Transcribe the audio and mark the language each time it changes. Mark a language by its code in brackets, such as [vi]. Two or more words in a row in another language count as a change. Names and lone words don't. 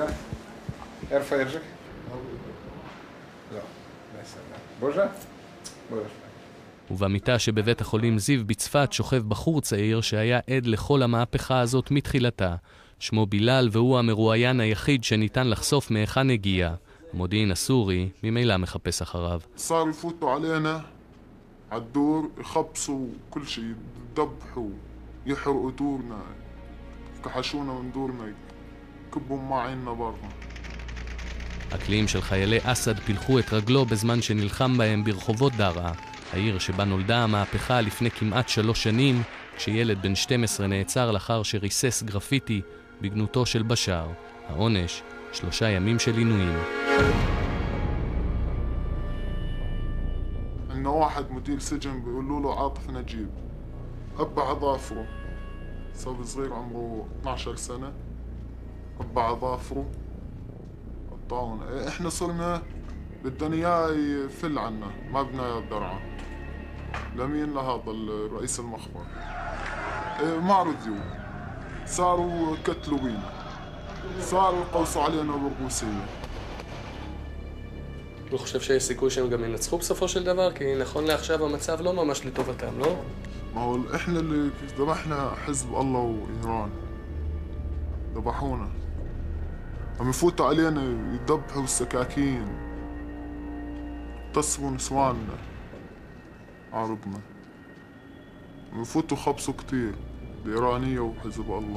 [he] איפה ירז'ק? לא, בסדר. בוז'ה? בוז'ה. ובמיטה שבבית החולים זיו בצפת שוכב בחור צעיר שהיה עד לכל המהפכה הזאת מתחילתה. שמו בילal והוא המרואיין היחיד שניתן לחשוף מהיכן הגיע. המודיעין הסורי ממילא מחפש אחריו. [ar] صاروا يفوتوا علينا على الدور يخبصوا كل شيء يذبحوا يحرقوا دورنا كحشونا من دورنا كبوا معيننا برا. [he] הקליעים של חיילי אסד פילחו את רגלו בזמן שנלחם בהם ברחובות דרעה, העיר שבה נולדה המהפכה לפני כמעט 3 שנים, כשילד בן 12 נעצר לאחר שריסס גרפיטי בגנותו של בשאר. העונש, 3 ימים של עינויים. [ar] عندنا واحد مدير سجن بيقولوا له عاطف نجيب قبع ظافره صبي صغير عمره 12 سنة قبع ظافره قطعون احنا صرنا بدنا اياه يفل عنا ما بدنا اياه بدرعه لمين لهذا الرئيس المخبر ما رضيوا صاروا كتلوا بينا صاروا يقوصوا علينا بالروسية. [he] אני חושב שיש סיכוי שהם גם ינצחו בסופו של דבר, כי נכון לעכשיו המצב לא ממש לטובתם, לא? [ar] ما هو احنا اللي ذبحنا حزب الله وايران ذبحونا عم يفوتوا علينا يذبحوا السكاكين يغتصبوا نسواننا عرضنا عم يفوتوا خبصوا كتير الإيرانية وحزب الله.